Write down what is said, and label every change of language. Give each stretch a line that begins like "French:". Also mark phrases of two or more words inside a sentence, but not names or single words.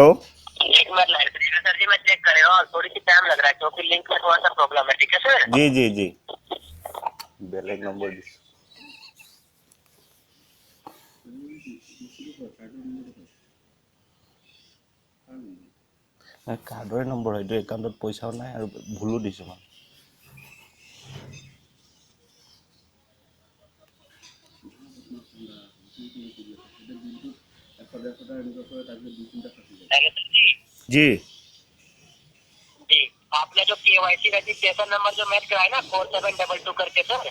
Hindi: 1 मिनट लाइन पर रहिएगा सर जी, मैं चेक कर रहा हूँ। थोड़ी सी टाइम लग रहा है क्योंकि लिंक में थोड़ा सा प्रॉब्लम है। ठीक है सर? जी जी जी।
Assamese: বেলেগ নম্বৰ কাৰ্ডৰে নম্বৰ হয়, এইটো একাউণ্টত পইচাও নাই আৰু ভুলো দিছোঁ মই।
Hindi: हेलो सर जी। जी। जी, आपने जो केवाईसी रजिस्ट्रेशन नंबर जो मैच कराया ना 4722 करके सर,